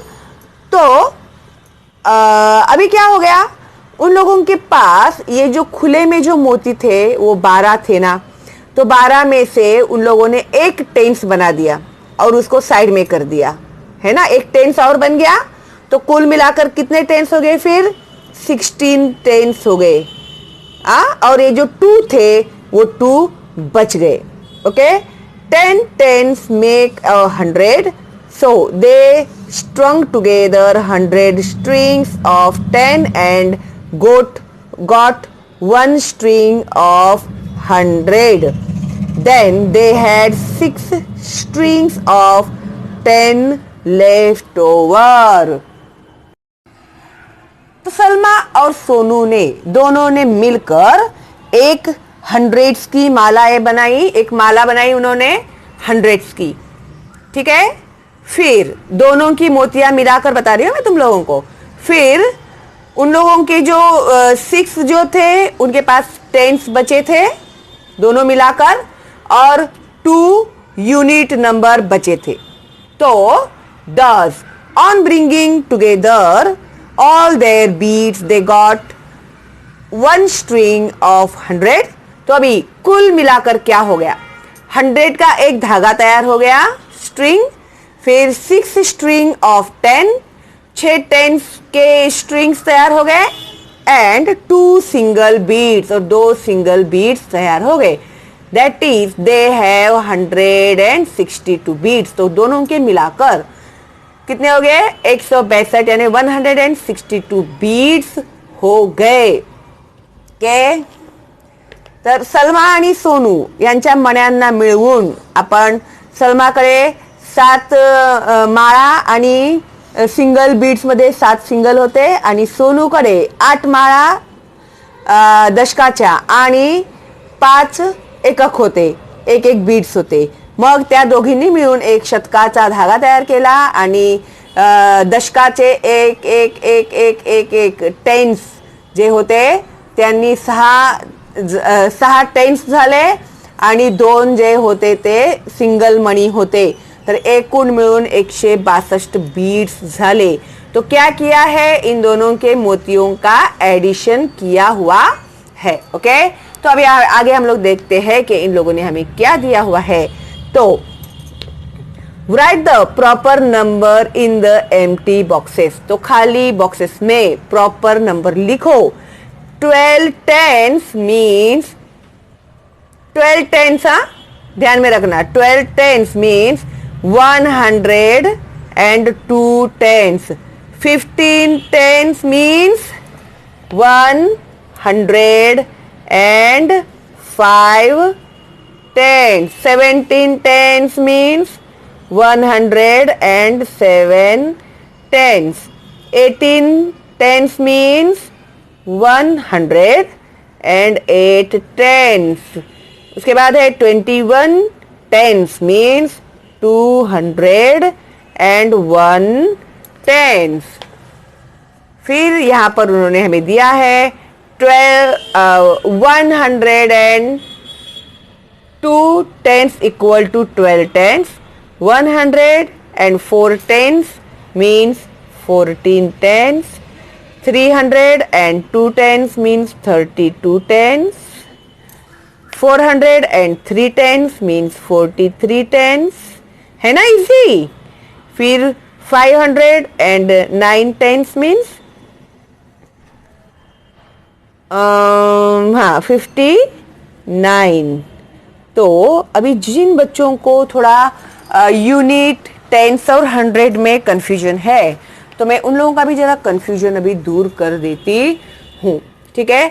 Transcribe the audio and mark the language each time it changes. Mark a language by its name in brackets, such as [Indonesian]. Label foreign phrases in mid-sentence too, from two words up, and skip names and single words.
[Hindi] तो अभी क्या हो गया, उन लोगों के पास ये जो खुले में जो मोती थे वो 12 थे ना, तो 12 में से उन लोगों ने एक टेंस बना दिया और उसको साइड में कर दिया, है ना। एक टेंस और बन गया, तो कुल मिलाकर कितने टेंस हो गए, फिर 16 टेंस हो गए। और ये जो 2 थे वो 2 बच गए, ओके। [English] 10 tens make 100, So they strung together 100 strings of 10 and got one string of 100. Then they had 6 strings of 10 left over. [Hindi] तो सलमा और सोनू ने दोनों ने मिलकर एक 100s की मालाएं बनाई, एक माला बनाई उन्होंने 100s की, ठीक है। फिर दोनों की मोतियां मिलाकर बता रही हूं मैं तुम लोगों को। फिर उन लोगों के जो 6 जो थे उनके पास 10s बचे थे दोनों मिलाकर, और 2 [English] unit number [Hindi] बचे थे। [English] तो thus on bringing together all their beads they got one string of 100। [Hindi] तो अभी कुल मिलाकर क्या हो गया, 100 का एक धागा तैयार हो गया स्ट्रिंग, फिर 6 [English] string of 10, [Hindi] 6 10s के स्ट्रिंग्स तैयार हो गए, [English] and 2 single beads [Hindi] और 2 [English] single beads [Hindi] तैयार हो गए। [English] That is they have 162 beads. [Hindi] तो दोनों के मिलाकर कितने हो गए, 162 यानी 162 बीड्स हो गए। [Marathi] के तर सलमा आणि सोनू यांच्या मण्यांना मिळवून आपण सलमाकडे 7 माळा आणि [English] single beads [Marathi] मध्ये 7 सिंगल होते, आणि सोनूकडे 8 माळा दशकाच्या आणि 5 एकक होते, एक एक बीड्स होते। मग त्या दोघींनी मिळून एक शतकाचा धागा तयार केला आणि दशकाचे एक एक एक एक एक एक 10s जे होते त्यांनी 6 10s झाले, आणि 2 जे होते ते सिंगल मणी होते, तर एकूण मिळून 162 बीड्स झाले। [Hindi] तो क्या किया है, इन दोनों के मोतियों का एडिशन किया हुआ है। ओके, तो अभी आगे हम लोग देखते हैं कि इन लोगों ने हमें क्या दिया हुआ है। [English] तो write the proper number in the empty boxes। [Hindi] तो खाली बॉक्सेस में [English] proper number [Hindi] लिखो। [English] 12 10s means 12 10s, [Hindi] हाँ ध्यान में रखना, [English] 12 10s means 100 and 2 10s। 15 10s means 100 and 5 10s। 17 10s means 107 10s। 18 10s means 108 10s। [Hindi] उसके बाद है [English] 21 10s means 201 10s। [Hindi] फिर यहाँ पर उन्होंने हमें दिया है [English] 102 10s equal to 12 10s। 104 10s means 14 10s। 302 10s means 32 10s। 403 10s means 43 10s, [Hindi] है ना इजी। [English] फिर 509 10s means 59। [Hindi] तो अभी जिन बच्चों को थोड़ा यूनिट 10s और 100 में कंफ्यूजन है, तो मैं उन लोगों का भी जरा कंफ्यूजन अभी दूर कर देती हूँ, ठीक है।